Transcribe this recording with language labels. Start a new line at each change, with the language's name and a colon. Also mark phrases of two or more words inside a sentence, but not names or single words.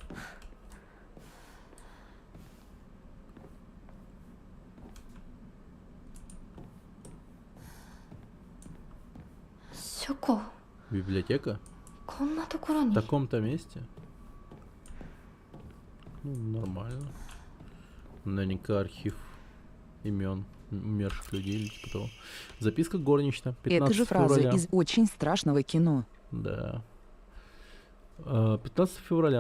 Russian: Сёко, Библиотека?
Japanese: こんなところ
Russian: В
Japanese: に。
Russian: таком-то месте? Ну, нормально. Наверняка архив имен умерших людей или типа того. Записка горничная. 15 Это же фраза февраля. из очень страшного кино. Да. 15 февраля.